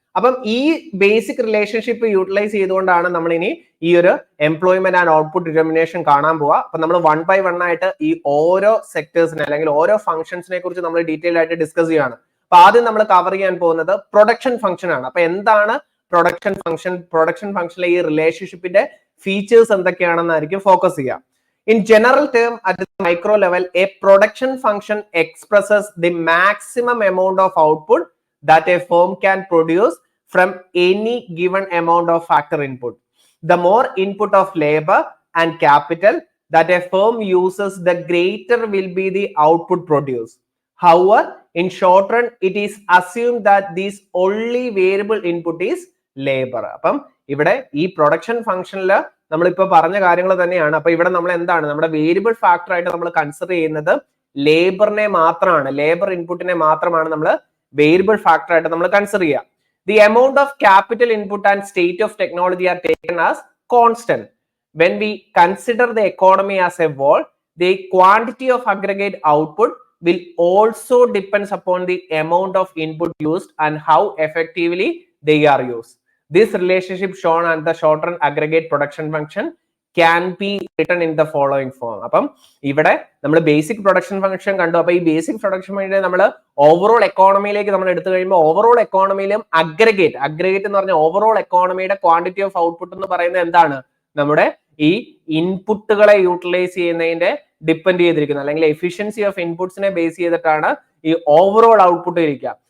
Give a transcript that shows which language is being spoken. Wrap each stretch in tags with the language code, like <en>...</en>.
<ml>അപ്പം ഈ basic relationship utilise ചെയ്തുകൊണ്ടാണ് നമ്മൾ ഇനി ഈ ഒരു എംപ്ലോയ്മെന്റ് ആൻഡ് ഔട്ട്പുട്ട് ഡിറ്റർമിനേഷൻ കാണാൻ പോവുക. അപ്പൊ നമ്മൾ വൺ ബൈ വൺ ആയിട്ട് ഈ ഓരോ സെക്ടേഴ്സിനെ അല്ലെങ്കിൽ ഓരോ ഫംഗ്ഷൻസിനെ കുറിച്ച് നമ്മൾ ഡീറ്റെയിൽ ആയിട്ട് ഡിസ്കസ് ചെയ്യുകയാണ്. അപ്പൊ ആദ്യം നമ്മൾ കവർ ചെയ്യാൻ പോകുന്നത് പ്രൊഡക്ഷൻ ഫംഗ്ഷൻ ആണ്. അപ്പൊ എന്താണ് പ്രൊഡക്ഷൻ ഫംഗ്ഷൻ? പ്രൊഡക്ഷൻ ഫംഗ്ഷനിലെ ഈ റിലേഷൻഷിപ്പിന്റെ ഫീച്ചേഴ്സ് എന്തൊക്കെയാണെന്നായിരിക്കും ഫോക്കസ് ചെയ്യുക.</ml> <en>In general term, at the micro level, a production function expresses the maximum amount of output that a firm can produce from any given amount of factor input. The more input of labor and capital that a firm uses, the greater will be the output produced. However, in short run, it is assumed that this only variable input is labor.</en> <ml>അപ്പം ഇവിടെ ഈ production ഫംഗ്ഷനിൽ നമ്മളിപ്പോൾ പറഞ്ഞ കാര്യങ്ങൾ തന്നെയാണ്. അപ്പൊ ഇവിടെ നമ്മൾ എന്താണ് നമ്മുടെ വേരിയബിൾ ഫാക്ടർ ആയിട്ട് നമ്മൾ കൺസിഡർ ചെയ്യുന്നത് ലേബറിനെ മാത്രമാണ്, ലേബർ ഇൻപുട്ടിനെ മാത്രമാണ് നമ്മൾ വേരിയബിൾ ഫാക്ടർ ആയിട്ട് നമ്മൾ കൺസിഡർ ചെയ്യുക.</ml> <en>The amount of capital input and state of technology are taken as constant. When we consider the economy as a whole, the quantity of aggregate output will also depends upon the amount of input used and how effectively they are used. This relationship shown on the short run aggregate production function can be written in the following form.</en> <ml>അപ്പം ഇവിടെ നമ്മൾ basic production function കണ്ടു. അപ്പൊ ഈ basic production function നമ്മൾ overall എക്കോണമിയിലേക്ക് നമ്മൾ എടുത്തു കഴിയുമ്പോൾ ഓവറോൾ എക്കോണമിയിലും അഗ്രഗേറ്റ് എന്ന് പറഞ്ഞ ഓവറോൾ എക്കോണമിയുടെ ക്വാണ്ടിറ്റി ഓഫ് ഔട്ട്പുട്ട് എന്ന് പറയുന്നത് എന്താണ്? നമ്മുടെ ഈ ഇൻപുട്ടുകളെ യൂട്ടിലൈസ് ചെയ്യുന്നതിന്റെ ഡിപ്പെൻഡ് ചെയ്തിരിക്കുന്നത്, അല്ലെങ്കിൽ എഫിഷ്യൻസി ഓഫ് ഇൻപുട്സിനെ ബേസ് ചെയ്തിട്ടാണ് ഈ ഓവറോൾ ഔട്ട്പുട്ട് ഇരിക്കുക.</ml>